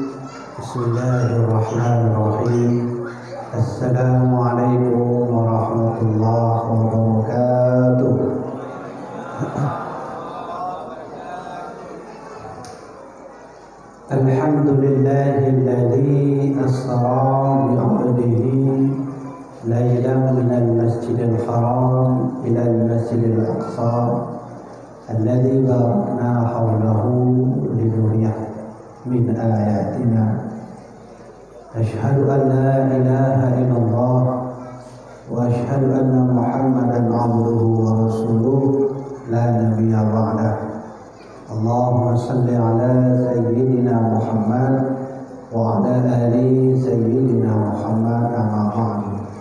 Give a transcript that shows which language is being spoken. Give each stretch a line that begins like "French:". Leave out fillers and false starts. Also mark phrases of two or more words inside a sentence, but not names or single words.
Arabic: بسم الله الرحمن الرحيم. السلام عليكم ورحمة الله وبركاته. الحمد لله الذي أسرى بعبده ليلا من المسجد الحرام إلى المسجد الأقصى الذي باركنا حوله لنريه من آياتنا. أشهد أن لا إله إلا الله وأشهد أن محمدا عبده ورسوله لا نبي بعده. اللهم صل على سيدنا محمد وعلى آل سيدنا محمد أما بعد.